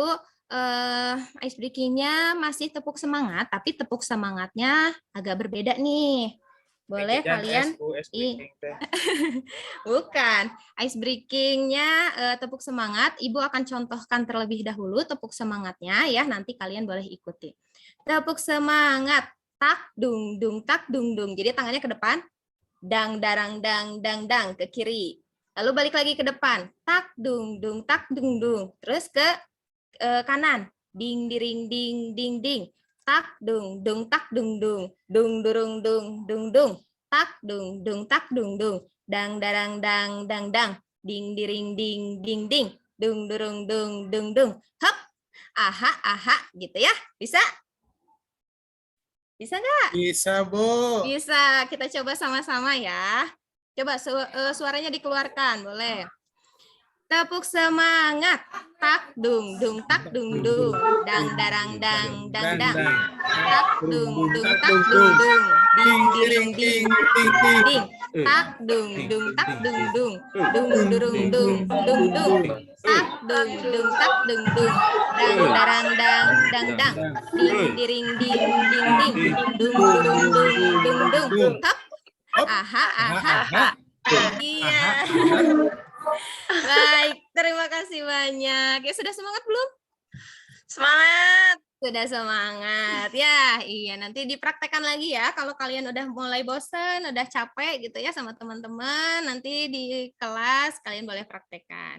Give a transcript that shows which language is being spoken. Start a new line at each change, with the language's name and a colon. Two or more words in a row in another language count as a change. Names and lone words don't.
English: Ice breakingnya
Indonesian: masih tepuk semangat, tapi tepuk semangatnya agak berbeda nih. Boleh kalian? Bukan.
English: Ice breakingnya
Indonesian: tepuk semangat. Ibu akan contohkan terlebih dahulu tepuk semangatnya ya. Nanti kalian boleh ikuti. Tepuk semangat. Tak dung dung tak dung dung. Jadi tangannya ke depan. Dang darang dang dang dang ke kiri. Lalu balik lagi ke depan. Tak dung dung tak dung dung. Terus ke kanan. Ding diring ding ding ding. Tak dung dung tak dung dung. Dung durung dung dung dung. Tak dung dung tak dung dung. Dang darang dang dang dang. Ding diring ding ding ding. Dung durung dung dung dung. Hop. Aha aha gitu ya. Bisa? Bisa nggak? Bisa Bu. Bisa. Kita coba sama-sama ya. Coba suaranya dikeluarkan, boleh. Tepuk semangat. Tak dung dung tak dung dung. Dang darang dang dang dang. Tak dung dung tak dung dung. Ding ding ding ding ding. Tak dung dung tak dung dung. Dung durung dung dung dung. Tak dung dung tak dung dung. Dang darang dang dang dang. Ding ding ding ding ding. Dung durung dung dung dung. Tak. Aha aha. Iya. Baik, terima kasih banyak. Ya, sudah semangat belum? Semangat. Sudah semangat. Ya, iya nanti dipraktekkan lagi ya. Kalau kalian udah mulai bosen, udah capek gitu ya sama teman-teman, nanti di kelas kalian boleh praktekkan.